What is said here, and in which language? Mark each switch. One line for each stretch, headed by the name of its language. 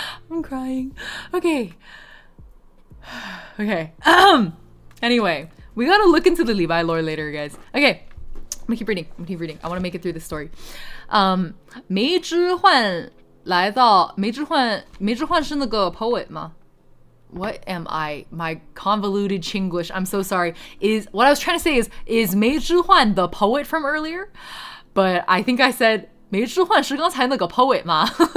English: I'm crying. Okay. Okay. Anyway, we gotta look into the Levi lore later, guys. Okay. I'm gonna keep reading. I want to make it through this story.
Chinese: 梅之焕来到梅之焕是那个 poet 吗?
English: What am I? My convoluted Chinglish. I'm so sorry. What I was trying to say is 梅之焕 the poet from earlier? But I think I said 梅之焕是刚才那个 poet 吗?